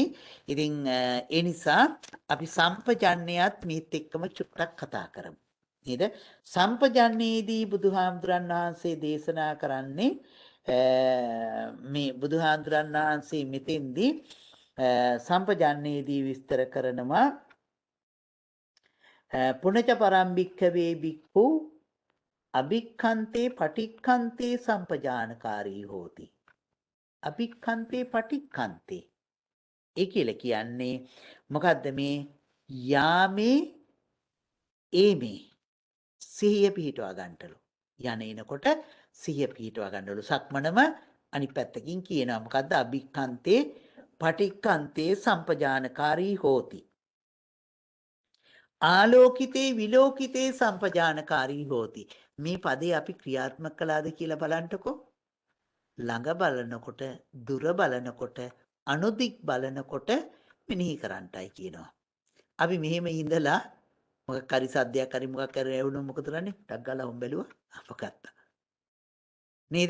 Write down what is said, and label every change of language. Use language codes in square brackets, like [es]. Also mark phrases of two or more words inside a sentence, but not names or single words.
[si] ඉතින් ඒ නිසා අපි සම්පජන්ණයත් මේත් එක්කම චුට්ටක් කතා කරමු. නේද? සම්පජන්ණයේදී බුදුහාමුදුරන් වහන්සේ දේශනා කරන්නේ මේ බුදුහාමුදුරන් වහන්සේ මෙතෙන්දී සම්පජන්ණයේදී විස්තර කරනවා [pi] පුනච පරම්භික්ඛවේ බික්ඛු අභික්ඛන්තේ පටික්ඛන්තේ සම්පජානකාරී හෝති. අභික්ඛන්තේ පටික්ඛන්තේ [si] ඒ කියලා කියන්නේ මොකද්ද? මේ යාමේ ඒමේ සිහිය පිහිටවා ගන්නටලු. යන එනකොට සිහිය පිහිටවා ගන්නලු. සක්මනම අනිත් පැත්තකින් කියනවා මොකද්ද? [pi] අභික්ඛන්තේ පටික්ඛන්තේ සම්පජානකාරී හෝති. ආලෝකිතේ විලෝකිතේ සම්පජානකාරී හෝති. [si] මේ පදේ අපි ක්‍රියාත්මක කළාද කියලා බලන්නකෝ. ළඟ බලනකොට, දුර බලනකොට, අනුදික් බලනකොට මෙනෙහි කරන්නටයි කියනවා. අපි මෙහෙම ඉඳලා මොකක් හරි සද්දයක් හරි මොකක් හරි ඇහුණොත් මොකද කරන්නේ? ටක් ගාලා හොම් බැලුවා අපගත්තා. නේද?